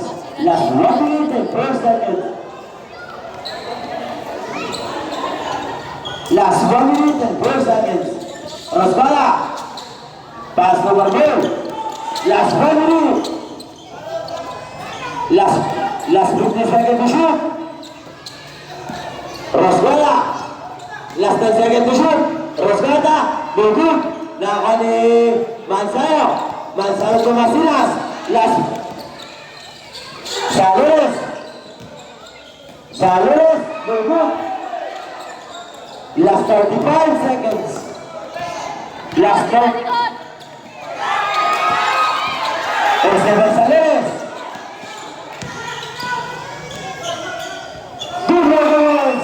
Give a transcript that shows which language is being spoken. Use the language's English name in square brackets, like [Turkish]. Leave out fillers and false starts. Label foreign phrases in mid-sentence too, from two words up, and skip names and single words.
[English] Last 1 minute and 4 seconds. Last 1 minute and 4 seconds. Rosbala. Pass to Marmol. Last 1 minute. Last 50 seconds to shoot. Rosbala. Last 10 seconds to shoot. Rosgata. No good. [Filipino] Nakakuha ni Manzano. Manzano to Masilas. Last. [English] Salunes. Salunes. No good. Last 35 seconds. Last 30. Esteban Salunes. Two more goals.